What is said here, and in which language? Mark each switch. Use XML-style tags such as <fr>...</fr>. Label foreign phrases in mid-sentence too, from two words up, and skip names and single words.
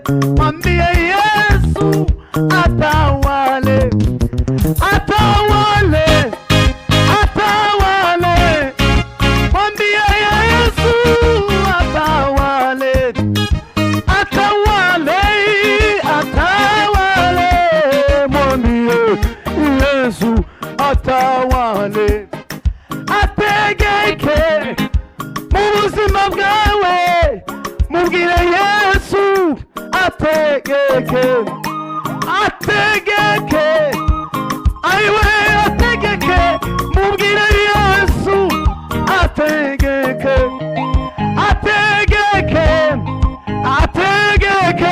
<sw>Mwambie Yesu atawale, atawale, atawale. Mwambie Yesu atawale, atawale, atawale. Mwambie Yesu atawale,</sw> <rw>ategeke mu buzima bwawe. Mubwire Yesu ategeke, ategeke, aiwe ategeke. Mubwire Yesu ategeke, ategeke, ategeke.</rw>